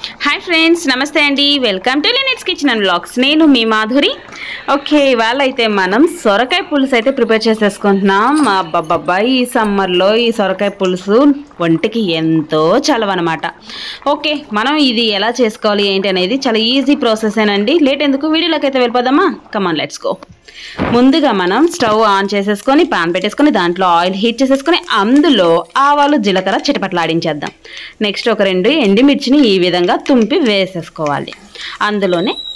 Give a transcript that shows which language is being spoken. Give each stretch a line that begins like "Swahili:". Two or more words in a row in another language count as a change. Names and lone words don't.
English: Hi friends namaste and welcome to Linet's Kitchen and Vlogs
Telugu: నేను మీ మాధురి ఓకే ఇవాళ అయితే మనం సొరకాయ పులుసు అయితే ప్రిపేర్ చేసేసుకుంటున్నాం అబ్బబ్బబ్బా ఈ సమ్మర్ లో ఈ సొరకాయ పులుసు వంటికి ఎంతో చలవనమాట ఓకే మనం ఇది ఎలా చేసుకోవాలి ఏంటి అనేది చాలా
English: easy process
Telugu: ఏనండి లేట్ ఎందుకు వీడియోలోకి అయితే వెళ్ళిపోదామా
English: come on let's go
Telugu: ముందుగా మనం
English: stove on
Telugu: చేసేసుకొని పాన్ పెట్టేసుకొని దాంట్లో
English: oil heat
Telugu: చేసేసుకొని అందులో ఆవాలు జీలకర్ర చిటపటలాడించేద్దాం నెక్స్ట్ ఒక రెండు ఎండుమిర్చిని ఈ విధంగా తుంపి వేసేసుకోవాలి అందులోనే